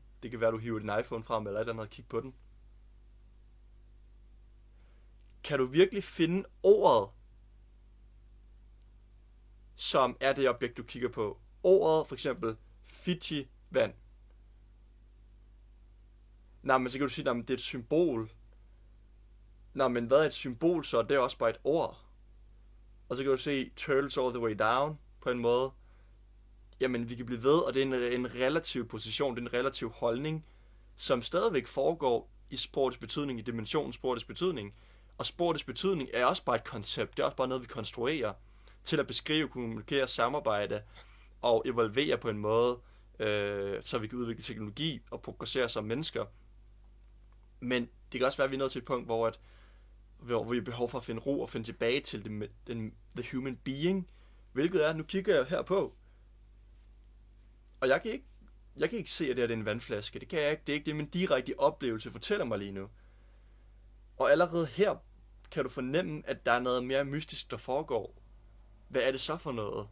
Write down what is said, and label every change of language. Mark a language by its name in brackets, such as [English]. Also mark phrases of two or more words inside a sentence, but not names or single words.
[Danish] Det kan være, at du hiver din iPhone frem eller et andet og kigge på den. Kan du virkelig finde ordet, som er det objekt, du kigger på? Ordet, for eksempel, Fiji-vand. Nej, men så kan du sige, at det er et symbol. Nå, men hvad er et symbol så? Det er også bare et ord. Og så kan du se [English] turtles all the way down [Danish] på en måde. Jamen, vi kan blive ved, og det er en relativ position, det er en relativ holdning, som stadigvæk foregår i sprogets betydning, i dimensionen sprogets betydning. Og sprogets betydning er også bare et koncept, det er også bare noget, vi konstruerer til at beskrive, kommunikere, samarbejde og evolvere på en måde, så vi kan udvikle teknologi og progressere som mennesker. Men det kan også være, at vi er nået til et punkt, hvor vi har behov for at finde ro og finde tilbage til [English] the human being, [Danish] hvilket er, nu kigger jeg her på, og jeg kan ikke se, at det er en vandflaske. Det kan jeg ikke. Det er ikke det, min direkte oplevelse fortæller mig lige nu. Og allerede her kan du fornemme, at der er noget mere mystisk, der foregår. Hvad er det så for noget?